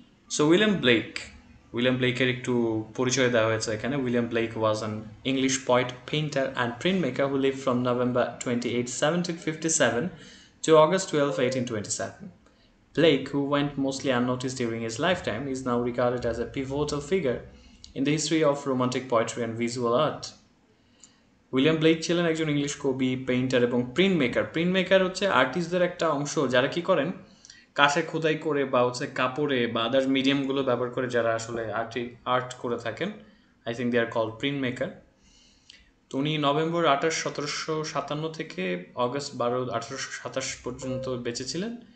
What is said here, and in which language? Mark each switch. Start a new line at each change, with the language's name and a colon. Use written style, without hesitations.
Bangla: So William ব্লেকের একটু পরিচয় দেওয়া হয়েছে এখানে.
English: William Blake was an English poet, painter and printmaker who live from November 28, 1757 to August 12, 1827. Blake, who went mostly unnoticed during his lifetime, is now regarded as a pivotal figure in the history of Romantic poetry and visual art.
Bangla: William Blake ছিলেন একজন English কবি, painter এবং print maker. Print maker হচ্ছে আর্টিস্টদের একটা অংশ যারা কি করেন, কাছে খোদাই করে বা হচ্ছে কাপড়ে বা আদার মিডিয়ামগুলো ব্যবহার করে যারা আসলে আর্ট করে থাকেন.
English: I think they are call printmaker.
Bangla: তো উনি নভেম্বর 28, 1757 থেকে অগস্ট 12, 1827 পর্যন্ত বেঁচে ছিলেন.